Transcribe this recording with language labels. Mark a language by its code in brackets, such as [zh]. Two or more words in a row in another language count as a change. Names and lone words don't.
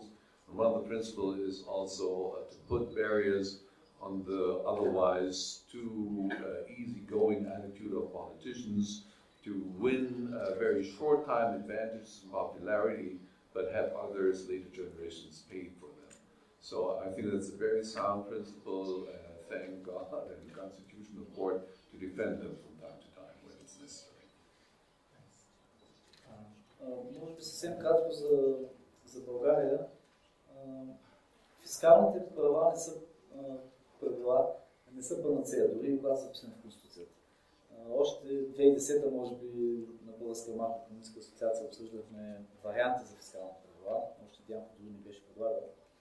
[en] And one of the principles is also to put barriers on the otherwise too easygoing attitude of politicians to win very short-time advantages and popularity, but have others, later generations, paid for them. So I think that's a very sound principle, and I thank God and the Constitutional Court to defend them from time to time when it's necessary. [bg] Може би съвсем кратко за България. Фискалните права не са правила, не са панацея, дори когато са записани в Конституцията. Още 2010-та, може би, на Българска макроекономическа асоциация обсъждахме варианти за фискални правила, още Дянко дори не беше предлагал.